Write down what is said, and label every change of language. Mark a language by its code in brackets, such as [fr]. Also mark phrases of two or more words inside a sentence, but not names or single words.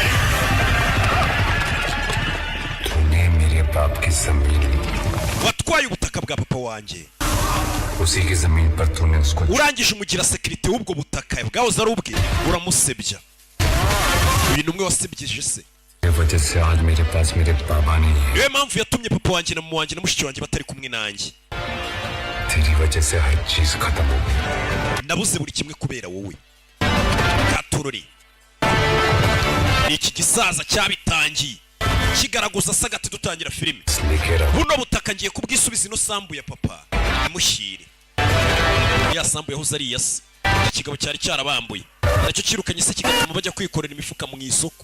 [hi] तूने मेरे बाप की जमीन [rw] watwaye ubutaka bwa papa wanjye. [hi] उसी की जमीन पर तूने उसको [rw] urangije umugira sekirite w'ubwo butaka bwahoze ari ubwe uramusebya. uyu numwe wasebyeje se. [hi] वजह से आज मेरे पास मेरे बाबा नहीं है. [rw] niyo mpamvu yatumye papa wanjye na mama wanjye na mushiki wanjye batari kumwe nanjye. [hi] तेरी वजह से हर चीज खत्म हो गई. [rw] nabuze buri kimwe kubera wowe. katurori iki gisaza cyabitangiye kigaragaza sagati dutangira filime. buno butaka ngiye kubwisubiza ino sambu ya papa imushyire. ya sambu yahoze ari iyase. ikigabo cyari cyarabambuye nacyo kirukanye se kigatuma bajya kwikorera imifuka mu isoko.